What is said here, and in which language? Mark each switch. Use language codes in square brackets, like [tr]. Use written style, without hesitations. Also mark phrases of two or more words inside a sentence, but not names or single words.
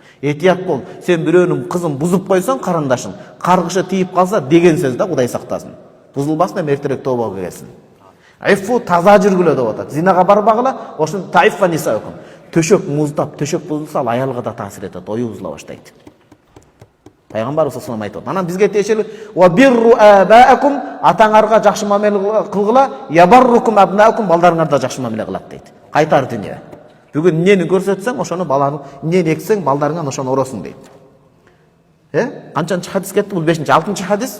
[ky] Этият бол, сен бирөөнүн кызын бузуп койсоң, карындашың, каргышы тийип калса деген сөз да, Кудай сактасын. Бузулбасын, эми эртерээк тообага келсин. Айфу таза жүргүлө деп атат. Зинага барбагыла, ошон [ar] تعف نساؤكم. [ky] Төшөк муздап, төшөк бузулса, ал аялга да таасир этет, ою бузула баштайт. Пайгамбарыбыз [ar] صلى الله عليه وسلم [ky] айтат. Анан бизге тиешелүү [ar] وبروا آباءكم, [ky] атаңарга жакшы мамиле кылгыла, [ar] يبركم أبناؤكم, [ky] балдарыңар да жакшы мамиле кылат дейт. Кайтар дүйнө. Бүгүн эмнени көрсөтсөң, ошону баланы, эмнени эксең, балдарыңан ошону оросуң дейт. Канчанчы хадис кетти? Бул 5-чи, 6-чы хадис.